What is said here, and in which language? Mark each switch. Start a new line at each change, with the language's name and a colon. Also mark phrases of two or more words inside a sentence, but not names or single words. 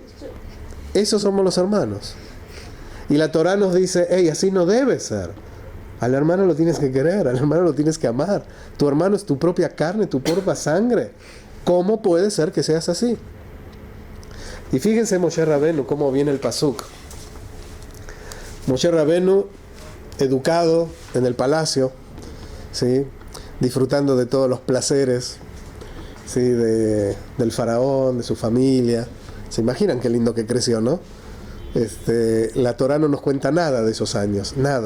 Spanish: Esos somos los hermanos. Y la Torá nos dice, hey, así no debe ser. Al hermano lo tienes que querer, al hermano lo tienes que amar. Tu hermano es tu propia carne, tu propia sangre. ¿Cómo puede ser que seas así? Y fíjense Moshe Rabenu, cómo viene el pasuk. Moshe Rabenu, educado en el palacio, ¿sí? Disfrutando de todos los placeres, ¿sí? Del faraón, de su familia. ¿Se imaginan qué lindo que creció, no? La Torá no nos cuenta nada de esos años, nada.